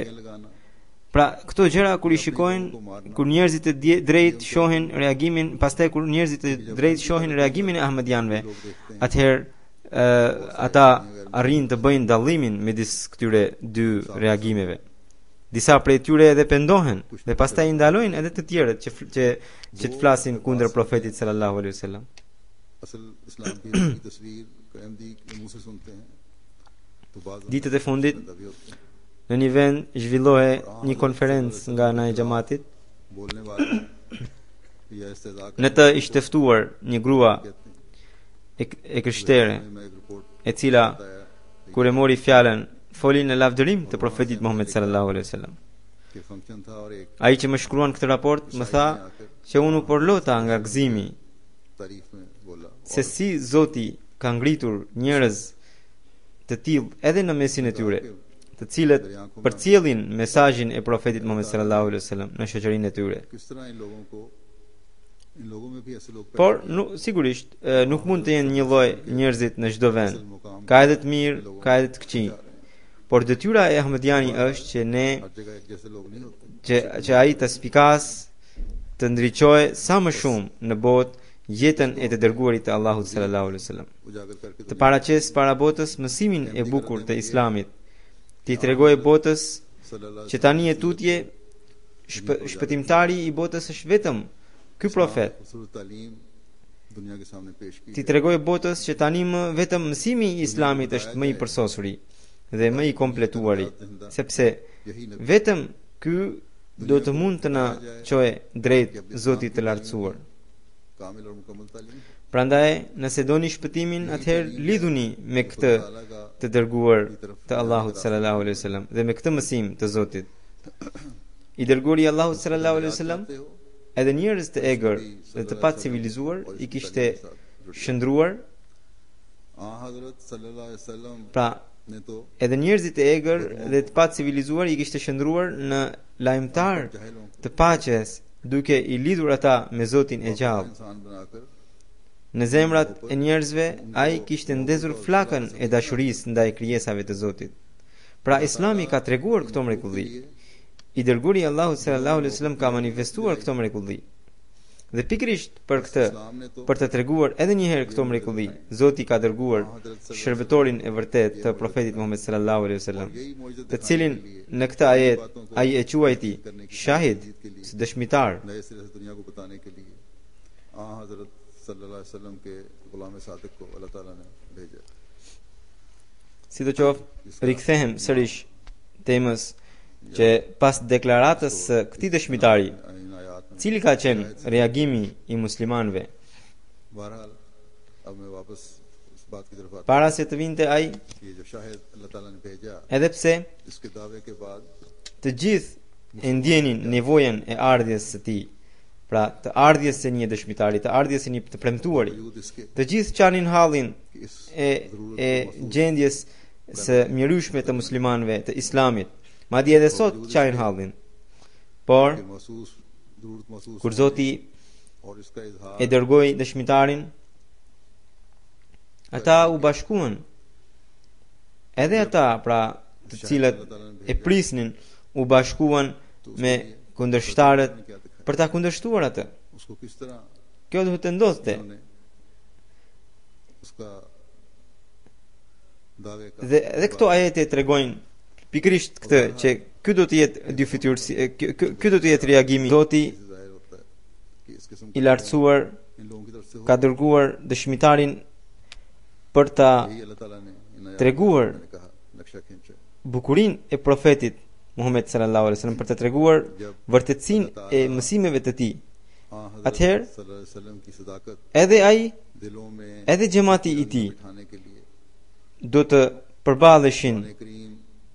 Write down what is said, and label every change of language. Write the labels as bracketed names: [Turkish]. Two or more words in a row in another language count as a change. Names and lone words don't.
[Albanian] Pra këto gjëra kur i shikojnë, kur njerëzit e drejt shohin reagimin, pastaj kur njerëzit e drejt shohin reagimin e ahmedianëve, atëherë ata arrin të bëjnë dallimin midis këtyre dy reagimeve. Disa prej tyre edhe pendohen dhe pastaj i ndalojnë edhe të tjerët që të flasin kundër profetit [Arabic] صلى الله عليه وسلم. [Urdu] اصل اسلام کی تصویر کو احمدی کے منہ سے سنتے ہیں تو بات [Albanian] Ditët e fundit në një vend zhvillohej një konferencë nga ana e xhamatit. [Urdu] بولنے والے یا استہزا [Albanian] Në të ishte ftuar një grua e krishtere, [Urdu] میں ایک رپورٹ [Albanian] e cila kur e mori fjalën foli në lavdërim të profetit Muhammed [Arabic] صلى الله عليه وسلم. [Urdu] کے فنکشن تھا اور ایک [Albanian] Ai që më shkruan këtë raport më tha që unë u porlota nga gëzimi [Urdu] تعریف میں بولا [Albanian] se si Zoti ka ngritur njerëz të tillë edhe në mesin e tyre, të cilët përcjellin mesazhin e profetit Muhammed [Arabic] صلى الله عليه وسلم [Albanian] në shoqërinë e tyre. [Urdu] کس طرح ان لوگوں میں بھی ایسے لوگ [Albanian] Por sigurisht nuk mund të jenë një lloj njerëzit në çdo vend. Ka edhe të mirë, ka edhe të këqij. Por detyra e ahmediani është që ne [Urdu] ہر جگہ ایک جیسے لوگ نہیں ہوتے [Albanian] që ai të spikas të ndriçojë sa më shumë në botë jetën e të dërguarit të Allahut [Arabic] صلى الله عليه وسلم. [Urdu] اجاگر کرکے [Albanian] Të paraqes para botës mësimin e bukur të Islamit. Ti tregoj botës [Arabic] सल्लल्लाहु [Albanian] që tani e tutje shpëtimtari i botës është vetëm ky profet. [Urdu] رسول تعلیم دنیا کے سامنے پیش کی [Albanian] Ti tregoj botës që tani vetëm mësimi i Islamit është më i përsosuri dhe më i kompletuari, sepse [Urdu] یہی نبی [Albanian] vetëm ky do të mund të na çojë drejt Zotit të lartësuar. [Urdu] کامل اور مکمل تعلیم [Albanian] Prandaj, nëse doni shpëtimin, atëherë lidhuni me këtë të dërguar të Allahut [Arabic] صلى الله عليه وسلم [Albanian] dhe me këtë mësim të Zotit. I dërguari i Allahut [Arabic] صلى الله عليه وسلم [Albanian] edhe njerëz të egër dhe të pa civilizuar i kishte shndruar, [Urdu] آ حضرت [Arabic] صلى الله عليه وسلم [Albanian] pra [Urdu] نے تو [Albanian] edhe njerëzit e egër dhe të pa civilizuar i kishte shndruar në lajmtar [Urdu] जहलों [Albanian] të paqes, duke i lidhur ata me Zotin e gjallë. [Urdu] انسان بناکر [Albanian] Në zemrat e njerëzve ai kishte ndezur flakën e dashurisë ndaj krijesave të Zotit. Pra Islami ka treguar këto mrekulli. I dërguari i Allahut [Arabic] صلى الله عليه وسلم [Albanian] ka manifestuar këto mrekulli. Dhe pikërisht për këtë, [Urdu] اسلام نے تو [Albanian] për të treguar edhe një herë këto mrekulli, Zoti ka dërguar shërbëtorin e vërtet të profetit Muhammed [Arabic] صلى الله عليه وسلم, [Urdu] یہی موجود [Albanian] të cilin në këtë ajet ai e quajti shahid, si dëshmitar. [Urdu] نئے سرے سے دنیا کو بتانے کے لیے آ حضرت [Arabic] صلى الله عليه وسلم [Urdu] کے غلام صادق کو اللہ تعالیٰ نے بھیجا [Albanian] Sidoqoftë, rikthehem sërish temës që pas deklaratës së këtij dëshmitari, [Urdu] ان آیات میں [Albanian] cili ka qenë reagimi i muslimanëve [Urdu] بہرحال اب میں واپس اس بات کی طرف آتا [Albanian] para se të vinte ai, [Urdu] ہوں یہ جو شاہد اللہ تعالیٰ نے بھیجا [Albanian] edhe pse [Urdu] اس کے دعوے کے بعد [Albanian] të gjithë e ndjenin nevojën e ardhjes së tij, pra të ardhjes së një dëshmitari, të ardhjes së një të premtuari. [Urdu] وجود اس کے [Albanian] Të gjithë qanin hallin [Urdu] کہ اس [Albanian] e gjendjes së mjerueshme të muslimanëve të Islamit. Madje edhe sot qanin hallin. Por [Urdu] کے محسوس ضرورت محسوس [Albanian] kur Zoti [Urdu] اور اس کا اظہار [Albanian] e dërgoi dëshmitarin, ata u bashkuan. Edhe ata, pra, të cilët e prisnin, u bashkuan me kundërshtarët për ta kundërshtuar atë. [Urdu] اس کو کس طرح [Albanian] Kjo duhet të ndodhte. [Urdu] انہوں نے اس کا دعوے کا [Albanian] Dhe edhe këto ajete tregojnë pikërisht këtë që ky do të jetë dy fytyrësi, ky do të jetë reagimi. Zoti [Urdu] ظاہر ہوتا ہے کہ اس قسم [Albanian] i lartësuar [Urdu] ان لوگوں کی طرف سے ہو [Albanian] ka dërguar dëshmitarin për ta [Urdu] یہی اللہ تعالیٰ نے ان آیات [Albanian] treguar [Urdu] میں کہا نقشہ کھینچا [Albanian] bukurinë e profetit Muhammed [Arabic] صلى الله عليه وسلم, [Albanian] për të treguar vërtetësinë e mësimeve të tij. [Urdu] हाँ अतः हजरत [Arabic] صلى الله عليه وسلم [Urdu] کی صداقت [Albanian] Edhe ai, [Urdu] دلوں میں [Albanian] edhe xhamati i tij [Urdu] بٹھانے کے لیے [Albanian] do të përballeshin